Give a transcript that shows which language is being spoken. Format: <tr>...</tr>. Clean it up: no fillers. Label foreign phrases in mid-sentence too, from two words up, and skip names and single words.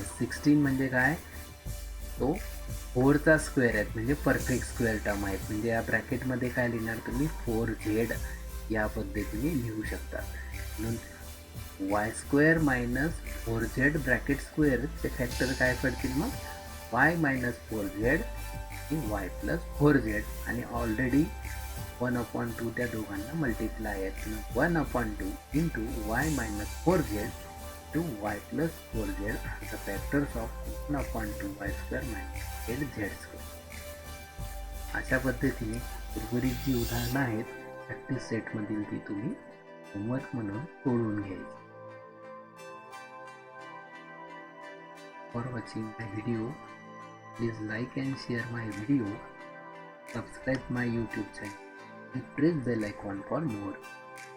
<mr>16 म्हणजे काय, तो 4चा स्क्वेअर आहेत म्हणजे</mr> <en>perfect square term</en> <mr>आहेत, म्हणजे या ब्रॅकेटमध्ये काय लिहिणार तुम्ही 4z या पद्धतीने लिहू शकता. म्हणून y² - 4z ब्रॅकेट स्क्वेअरचे फॅक्टर काय पडतील मग y - 4z आणि y + 4z आणि ऑलरेडी 1/2 त्या दोघांना मल्टिप्लाय आहेत, 1/2 × y - 4z to y + 4z</mr> <en>the factors of</en> <mr>1/2 y² - 8z². अशा पद्धतीने उर्वरित जी उदाहरणं आहेत प्रॅक्टिस सेटमधील ती तुम्ही होमवर्क म्हणून सोडवून घ्यायची.</mr> <en>for watching my video. Please like and share my video, subscribe my YouTube channel and press bell icon for more.</en>